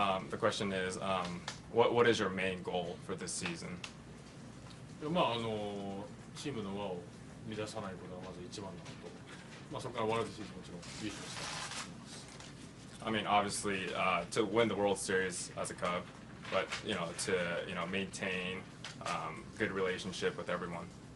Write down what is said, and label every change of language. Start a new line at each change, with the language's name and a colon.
English: The question is, what is your main goal for this season?
Japanese: まあチームの輪を乱さないことがまず一番のこと。まあそこからワールドシリーズもちろん優勝したい。
English: I mean, obviously, to win the World Series as a Cub, but to maintain good relationship with everyone.